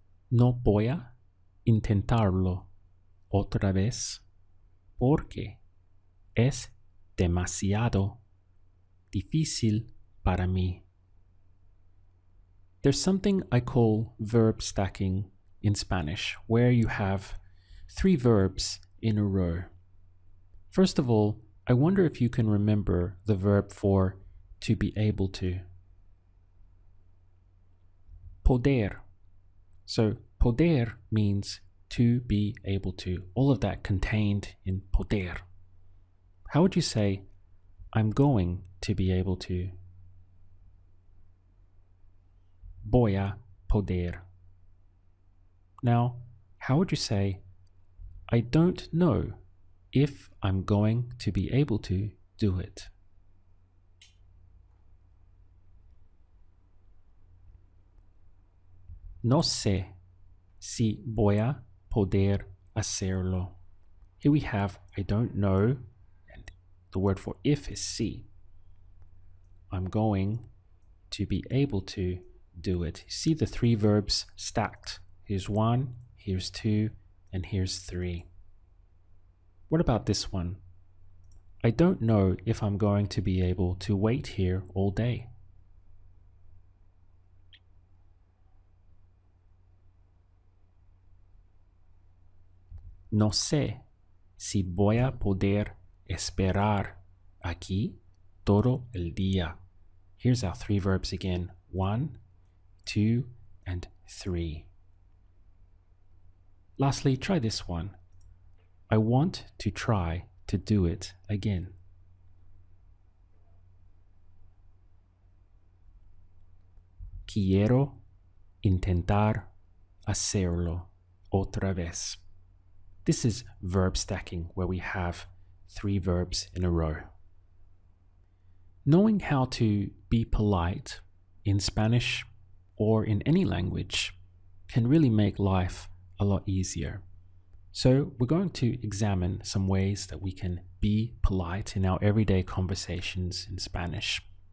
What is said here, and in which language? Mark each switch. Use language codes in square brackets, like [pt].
[es] No voy a intentarlo otra vez porque es demasiado difícil para mí. [en] There's something I call verb stacking in Spanish, where you have 3 verbs in a row. First of all, I wonder if you can remember the verb for to be able to. Poder. So poder means to be able to. All of that contained in poder. How would you say, I'm going to be able to? [es] Voy a poder. [en] Now, how would you say, I don't know if I'm going to be able to do it? [es] No sé si voy a poder hacerlo. [en] Here we have I don't know, and the word for if is si. I'm going to be able to do it. See the three verbs stacked. Here's one, here's two, and here's three. What about this one? I don't know if I'm going to be able to wait here all day. [es] No sé si voy a poder esperar aquí todo el día. [en] Here's our three verbs again. 1, 2, and 3. Lastly, try this one. I want to try to do it again. [es] Quiero intentar hacerlo otra vez. [en] This is verb stacking, where we have three verbs in a row. Knowing how to be polite in Spanish or in any language can really make life a lot easier. So we're going to examine some ways that we can be polite in our everyday conversations in Spanish.